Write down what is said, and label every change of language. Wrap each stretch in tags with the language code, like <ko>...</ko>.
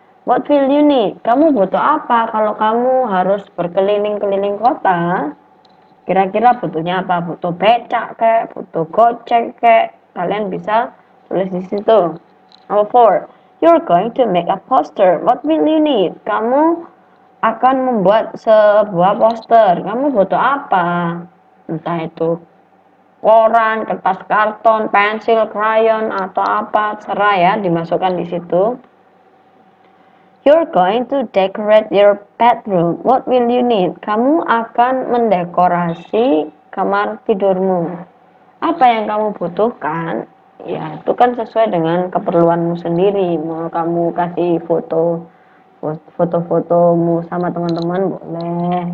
<en>What will you need?</en> <id>Kamu butuh apa kalau kamu harus berkeliling-keliling kota? Kira-kira butuhnya apa? Butuh becak kayak, butuh gocek kayak. Kalian bisa tulis di situ.</id> <en>Number 4. You're going to make a poster. What will you need?</en> <id>Kamu akan membuat sebuah poster. Kamu butuh apa? Entah itu koran, kertas karton, pensil, krayon, atau apa. Serah ya, dimasukkan di situ.</id> <en>You're going to decorate your bedroom. What will you need?</en> <id>Kamu akan mendekorasi kamar tidurmu. Apa yang kamu butuhkan? Ya, itu kan sesuai dengan keperluanmu sendiri. Mau kamu kasih foto-fotomu sama teman-teman boleh.</id>